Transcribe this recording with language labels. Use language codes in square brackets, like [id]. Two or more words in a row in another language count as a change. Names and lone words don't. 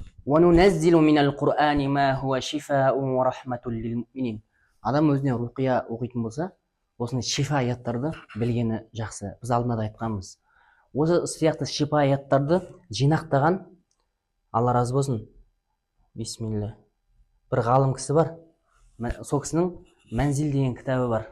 [ar] وَنُنَزِّلُ مِنَ الْقُرْآنِ مَا هُوَ شِفَاءٌ وَرَحْمَةٌ لِلْمُؤْمِنِينَ. [kk] Адам өзіне руқия оқитын болса, осындай шифа аяттарды білгені жақсы. Біз алдында да айтқанбыз. Осы сияқты шифа аяттарды жинақтаған, Алла разы болсын, бисмилля, бір ғалым кісі бар. Сол кісінің Мәнзил деген кітабы бар.